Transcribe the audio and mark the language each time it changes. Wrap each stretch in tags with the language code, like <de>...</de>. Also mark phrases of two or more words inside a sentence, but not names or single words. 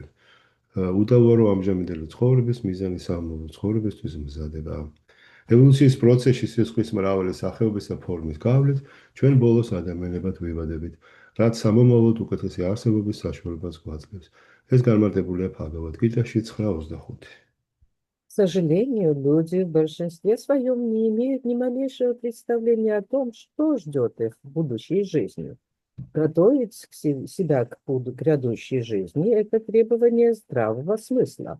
<ka>უდავოა რომ ამჟამინდელი ცხოვრების მიზანი სამომავლო ცხოვრებისთვის მზადება. ევოლუციის პროცესში სისხლის მრავალი სახეობის და ფორმის გავლით ჩვენ ბოლოს ადამიანებად ვიბადებით, რაც სამომავლოდ უკეთესი არსებობის საშუალებას გვაძლევს. ეს განმარტებულია Бхагавад Гитаში 9.25.</ka> <ru>К сожалению, люди в большинстве своем не имеют ни малейшего представления о том, что ждет их в будущей жизни. Готовить себя к грядущей жизни – это требование здравого смысла.</ru>